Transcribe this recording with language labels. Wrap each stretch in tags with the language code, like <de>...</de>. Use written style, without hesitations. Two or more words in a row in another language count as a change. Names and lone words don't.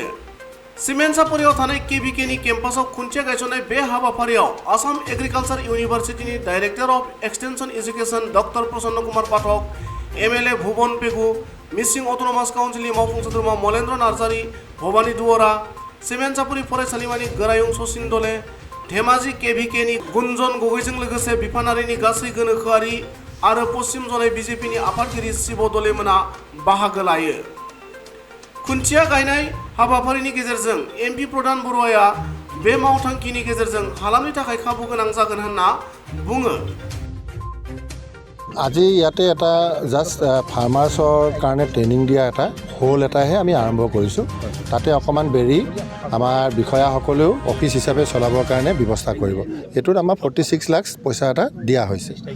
<brx>सिमेन्ट सापरियाव थानाय केबिकेनि केम्पासाव खुन्थिया गायसननाय बे हाबाफारियाव आसाम एग्रिकालचार इउनिभार्सिटिनि</brx> <en>director of extension education</en> <brx>डक्टर प्रसन्न कुमार पाठक, एमएलए भुवन पेगु, मिसिं अट'नमास काउन्सिलनि मावफुं सोद्रोमा मलेन्द्र नार्जारी, भबानी दुवरा, सिमेन्ट सापरि फरायसालिमानि गोरायुं सचिन दले, धेमाजि केबिकेनि गुन्जन गगैजों लोगोसे बिफानारिनि गासै गोनोखोआरि आरो पश्चिम जनाय बिजेपिनि आफादगिरि शिव दलेमोना बाहागो लायो। खुन्थिया गायनाय हाबाफारिनि गेजेरजों एमपि प्रधान बरुवाया बे मावथांखिनि गेजेरजों हालामनि थाखाय खाबु गोनां जागोन होनना बुङो।</brx> <as>আজি ইয়াতে এটা</as> <en>just farmers</en> <as>কাৰণে ট্ৰেইনিং দিয়া এটা হোল এটাহে আমি আৰম্ভ কৰিছোঁ। তাতে অকণমান বেৰি আমাৰ বিষয়াসকলেও অফিচ হিচাপে চলাবৰ কাৰণে ব্যৱস্থা কৰিব। এইটোত আমাৰ 46 লাখ পইচা এটা দিয়া হৈছে।</as>